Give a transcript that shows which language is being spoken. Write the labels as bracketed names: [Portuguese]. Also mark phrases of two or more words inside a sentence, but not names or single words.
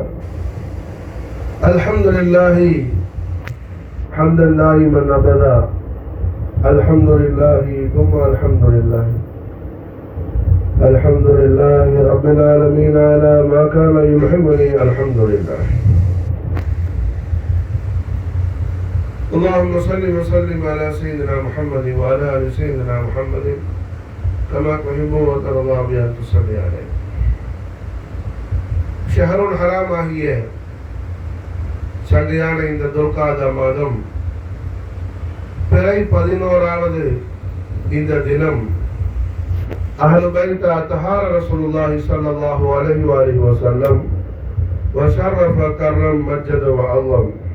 [Arabic] الحمد لله حمدا دائما أبدا. الحمد لله ثم الحمد لله الحمد لله رب العالمين على ما كان يحبني. الحمد لله. اللهم صل وسلم على سيدنا محمد وعلى ال سيدنا محمد كما تحب وترضى بأن تصلي عليه. شهر الحرام [Tamil] ஆகிய சங்கையான இந்த துல்காதா மாதம் பிறை 11வது இந்த தினம் [Arabic] أهل بيت أطهار رسول الله صلى الله عليه وسلم وشرف كرم مجد وعلم.